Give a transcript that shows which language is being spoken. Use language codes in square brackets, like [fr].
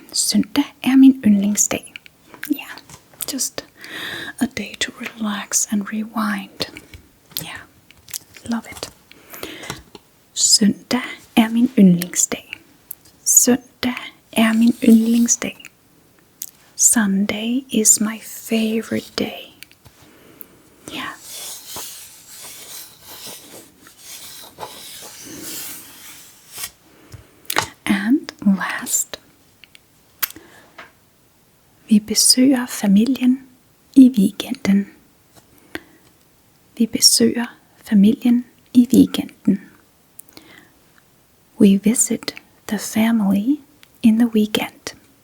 [da] Søndag er min yndlingsdag. [en] Yeah, just a day to relax and rewind. Yeah, love it. [da] Søndag er min yndlingsdag. Søndag er min yndlingsdag. [en] Sunday is my favorite day. Yeah. And last, [da] vi besøger familien i weekenden. Vi besøger familien i weekenden. [en] We visit the family in the weekend.